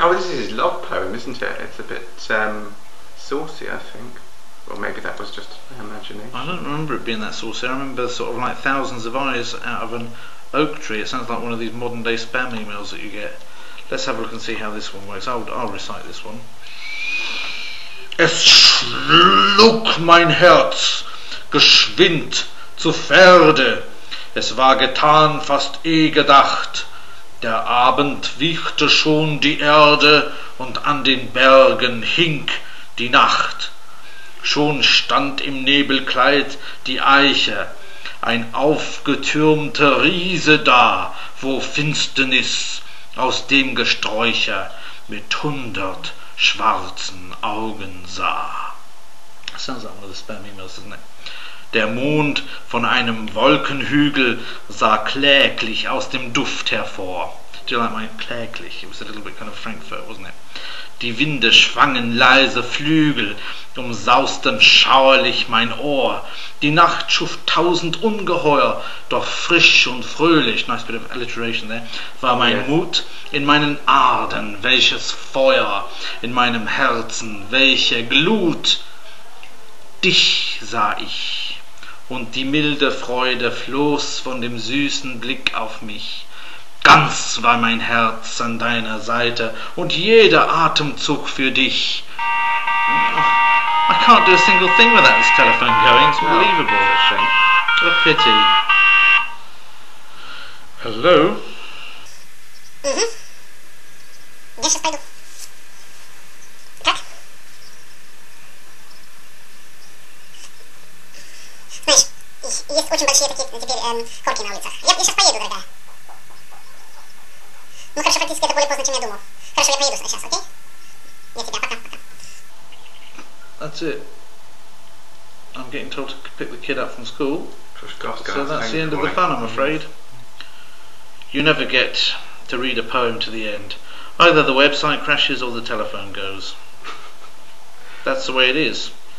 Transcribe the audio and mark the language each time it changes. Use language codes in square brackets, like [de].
[en] Oh, this is his love poem, isn't it? It's a bit saucy, I think. Or maybe that was just my imagination. I don't remember it being that saucy. I remember sort of like thousands of eyes out of an oak tree. It sounds like one of these modern day spam emails that you get. Let's have a look and see how this one works. I'll recite this one. [de] Es schlug mein Herz geschwind zu Pferde. Es war getan, fast eh gedacht. Der Abend wiegte schon die Erde und an den Bergen hing die Nacht. Schon stand im Nebelkleid die Eiche, ein aufgetürmter Riese da, wo Finsternis aus dem Gesträucher mit 100 schwarzen Augen sah. [en] Sounds like one of the spam emails, doesn't it? [de] Der Mond von einem Wolkenhügel sah kläglich aus dem Duft hervor. [en] Do you like my kläglich? It was a little bit kind of Frankfurt, wasn't it? [de] Die Winde schwangen leise Flügel, umsausten schauerlich mein Ohr. Die Nacht schuf 1000 Ungeheuer, doch frisch und fröhlich, [en] nice bit of alliteration there, [de] war mein Mut in meinen Adern, welches Feuer, in meinem Herzen, welche Glut. Dich sah ich, und die milde Freude floss von dem süßen Blick auf mich. Ganz war mein Herz an deiner Seite und jeder Atemzug für dich. [en] I can't do a single thing without this telephone going. It's unbelievable. What a pity. Hello? [ru] Я сейчас пойду. Как? Знаешь, есть очень большие такие теперь хорки на улицах. Я сейчас поеду, дорогая. Ну хорошо, практически это более поздно, чем я думал. Хорошо, я поеду сейчас, окей? Я тебя, пока, пока. [en] That's it. I'm getting told to pick the kid up from school. So that's the end of the fun, I'm afraid. You never get to read a poem to the end. Either the website crashes or the telephone goes. That's the way it is.